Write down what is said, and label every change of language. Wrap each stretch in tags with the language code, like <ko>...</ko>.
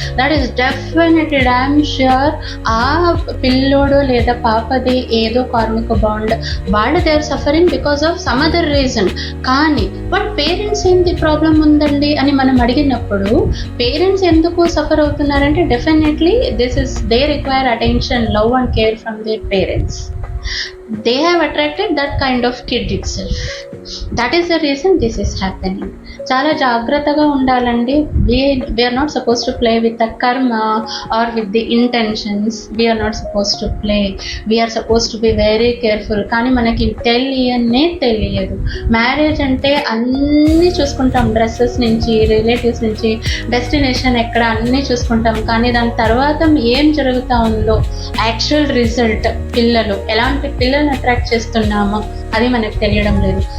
<en>that is definitely damn sure</en> <te>ఆ పిల్లోడు లేదా పాపది ఏదో కార్మిక బాండ్, వాళ్ళు</te> <en>They are suffering because of some other reason.</en> <te>కానీ బట్ పేరెంట్స్ ఏంటి ప్రాబ్లం ఉందండి అని మనం అడిగినప్పుడు పేరెంట్స్ ఎందుకు suffer అవుతున్నారంటే</te> <en>Definitely this is they require attention, love and care from their parents. They have attracted that kind of kid itself. That is the reason this is happening.</en> <te>చాలా జాగ్రత్తగా ఉండాలండి.</te> <en>we are not supposed to play with the karma or with the intentions. We are not supposed to play. We are supposed to be very careful.</en> <te>కానీ మనకి తెలియదు. Marriage అంటే అన్నీ చూసుకుంటాం, dresses నుంచి, రిలేటివ్స్ నుంచి, డెస్టినేషన్ ఎక్కడ అన్నీ చూసుకుంటాం. కానీ దాని తర్వాత ఏం జరుగుతూ ఉందో యాక్చువల్ రిజల్ట్, పిల్లలు ఎలాంటి పిల్లల్ని అట్రాక్ట్ చేస్తున్నామో అది మనకు తెలియడం లేదు.</te>